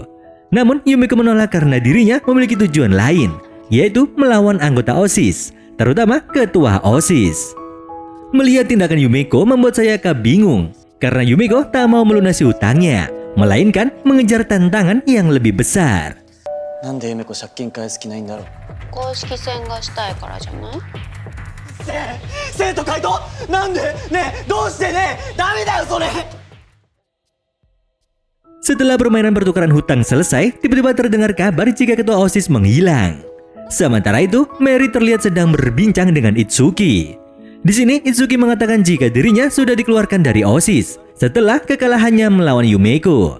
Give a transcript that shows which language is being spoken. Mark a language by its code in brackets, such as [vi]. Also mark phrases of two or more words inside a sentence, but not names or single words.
[id] Namun, Yumeko menolak karena dirinya memiliki tujuan lain, yaitu melawan anggota OSIS, terutama ketua OSIS. Melihat tindakan Yumeko membuat Sayaka bingung, karena Yumeko tak mau melunasi hutangnya, melainkan mengejar tantangan yang lebih besar. [ja] なんでゆめ子借金返す気ないんだろう。公式戦がしたいからじゃない？生徒会となんでねえどうしてねえダメだよそれ。 [id] Setelah permainan pertukaran hutang selesai, tiba-tiba terdengar kabar jika ketua OSIS menghilang. Sementara itu, Mary terlihat sedang berbincang dengan Itsuki. Di sini, Itsuki mengatakan jika dirinya sudah dikeluarkan dari OSIS setelah kekalahannya melawan Yumeko.